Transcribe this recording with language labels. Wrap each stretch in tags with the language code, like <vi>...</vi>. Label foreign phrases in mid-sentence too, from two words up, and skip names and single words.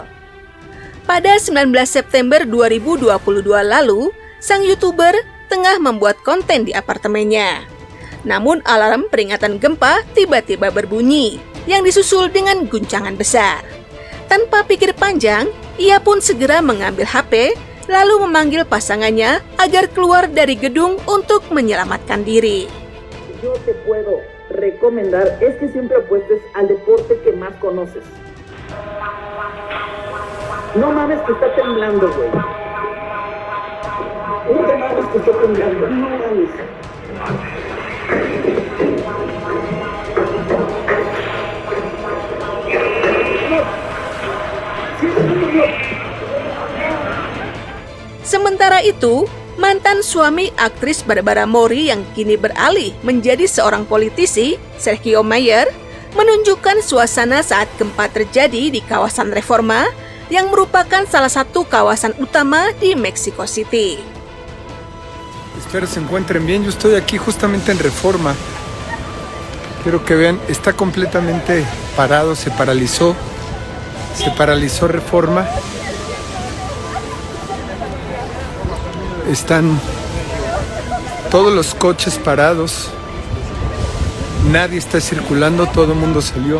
<id>Pada 19 September 2022 lalu, sang YouTuber tengah membuat konten di apartemennya. Namun alarm peringatan gempa tiba-tiba berbunyi yang disusul dengan guncangan besar. Tanpa pikir panjang, ia pun segera mengambil HP, lalu memanggil pasangannya agar keluar dari gedung untuk menyelamatkan diri.</id> <es>Yo te puedo recomendar es que siempre apuestes al deporte que más conoces. No mames que está temblando, güey. No te mames que está temblando, no mames.</es> <id>Sementara itu, mantan suami aktris Barbara Mori yang kini beralih menjadi seorang politisi, Sergio Mayer, menunjukkan suasana saat gempa terjadi di kawasan Reforma yang merupakan salah satu kawasan utama di Mexico City.</id> <es>Espero se encuentren bien. Yo estoy aquí justamente en Reforma. Quiero que vean, está completamente parado, se paralizó Reforma. Están todos los coches parados, nadie está circulando, todo el mundo salió.</es>